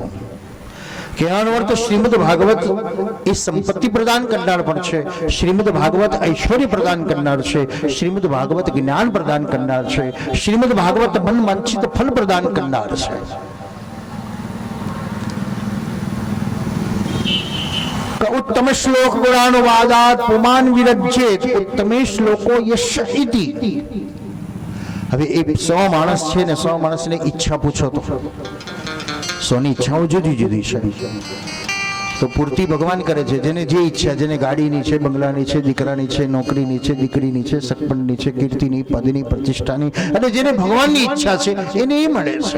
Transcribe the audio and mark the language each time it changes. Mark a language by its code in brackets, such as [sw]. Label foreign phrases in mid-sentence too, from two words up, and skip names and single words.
[gu] કહેવાનો અર્થ શ્રીમદ ભાગવત એ સંપત્તિ પ્રદાન કરનાર પણ છે, શ્રીમદ ભાગવત ઐશ્વર્ય પ્રદાન કરનાર છે, શ્રીમદ ભાગવત જ્ઞાન પ્રદાન કરનાર છે, શ્રીમદ ભાગવત મન વાંછિત ફલ પ્રદાન કરનાર છે. [sa] उत्तम श्लोक गुणानुवादात पुमान विरज्येत उत्तमे श्लोको यश इति। [gu] હવે એ 100 માણસ છે ને 100 માણસને ઈચ્છા પૂછો તો 100 ની ઈચ્છાઓ જુદી જુદી છે, તો પૂર્તિ ભગવાન કરે છે જેને જે ઈચ્છા, જેને ગાડીની છે, બંગલાની છે, દીકરાની છે, નોકરીની છે, દીકરીની છે, સગપણની છે, કીર્તિની, પદની, પ્રતિષ્ઠાની, અને જેને ભગવાનની ઈચ્છા છે એને એ મળે છે.